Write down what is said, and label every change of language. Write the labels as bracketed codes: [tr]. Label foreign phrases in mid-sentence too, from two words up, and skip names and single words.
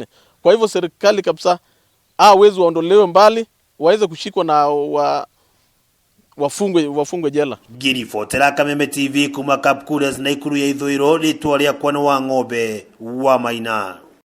[sw] Kwa hivyo serikali kabisa wezi waondolewe mbali, waweze kushikwa na wafungwe jela. [ki] Girifotera Kameme TV kuma Kapkures Nakuru ya ithuiro ritwa ria kwana wa ng'ombe wa maina.